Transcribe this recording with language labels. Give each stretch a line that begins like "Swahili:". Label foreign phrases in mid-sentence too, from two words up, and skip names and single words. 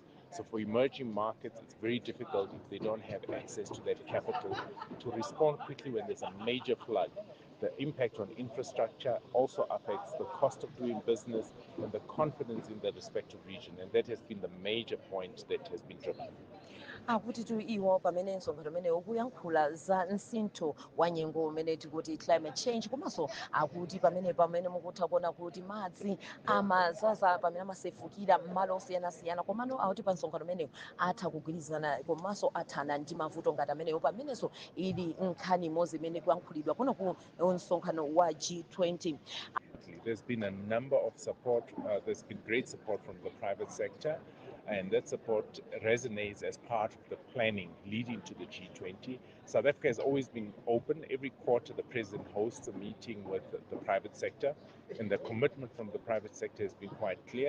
English: So for emerging markets, it's very difficult if they don't have access to that capital to respond quickly when there's a major flood. The impact on infrastructure also affects the cost of doing business and the confidence in the respective region, and that has been the major point that has been driven.
Nyanja: akuti tu iwo pamene msonkhano umene ukuyankhula za msintho wa nyengo umene tikuti
English: climate change
Nyanja: komanso akuti pamene mukutha kuona kuti madzi amazaza pamene amasefukira m'malo osiyanasiyana komano akuti pa msonkhano umenewu atha kugwirizana komanso athana ndi mavuto ngati amenewo pamenenso ili nkhani imodzi imene kuyankhulidwa kuno ku msonkhano wa G20.
English: There's been a number of support, there's been great support from the private sector, and that support resonates as part of the planning leading to the G20. South Africa has always been open. Every quarter, the president hosts a meeting with the private sector, and the commitment from the private sector has been quite clear.